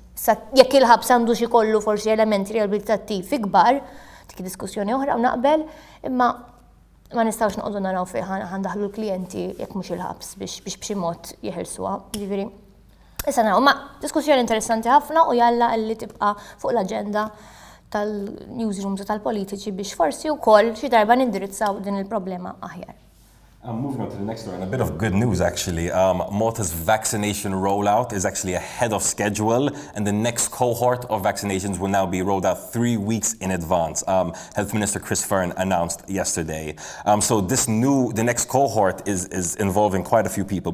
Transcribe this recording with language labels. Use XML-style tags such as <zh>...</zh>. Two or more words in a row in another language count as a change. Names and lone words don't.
<mt>Jekk il-ħabs għandu xi kollu forsi elementi riabilitattivi kbar, dik diskussjoni oħra u naqbel, imma ma nistgħux noqogħdu naraw fejn ħandaħlu l-klijenti jekk mhux il-ħabs biex b'xi mod jeħilsuha. Ġifieri. Issa naraw, ma diskussjoni interessanti ħafna u jalla li tibqa' fuq l-aġenda tal-newsrooms u tal-politiċi biex forsi wkoll xi darba nindirizzaw din il-problema aħjar.</mt> <en>Moving on to the next story, and a bit of good news actually. Malta's vaccination rollout is actually ahead of schedule, and the next cohort of vaccinations will now be rolled out 3 weeks in advance. Health Minister Chris Fearn announced yesterday. So the next cohort is involving quite a few people.</en>